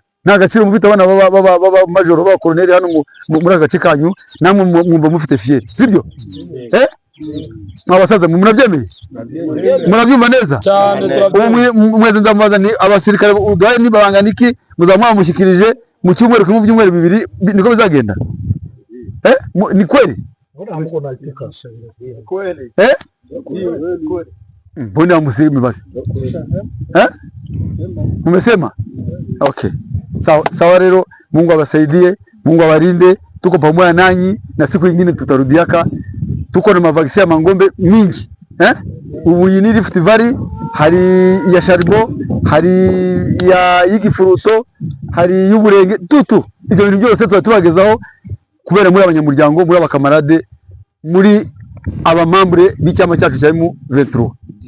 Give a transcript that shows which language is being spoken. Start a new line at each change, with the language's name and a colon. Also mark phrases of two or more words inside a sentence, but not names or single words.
Kinyarwanda: Nagacire mufite abana baba majoro ba colonel hano muri agace kanyu, namwe mwumva mufite fier, sibyo? Mwabasaza murabyemeye? Murabyumva neza? Mweze ndamubaza ni abasirikare udaye ni babangana iki, muzamwamushyikirije mu cyumweru kimwe byumweru bibiri, niko bizagenda?
Swahili: Ni kweli? Kweli. Mbona mseme basi? Umesema? Okay. Sawa rero, Mungu awasaidie, Mungu awalinde, tuko pamoja nanyi na siku nyingine tutarudiaka. Tuko na mavaksi ya mangombe mingi.
Kinyarwanda: Ubu yini Rift Valley, hari ya Sharibo, hari ya Yigifuruto, hari y'Uburenge, tutu. Ibyo bintu byose tubagezaho kubera muri abanyamuryango, muri abakamarade, muri abamambure b'icyama cyacu cya M23.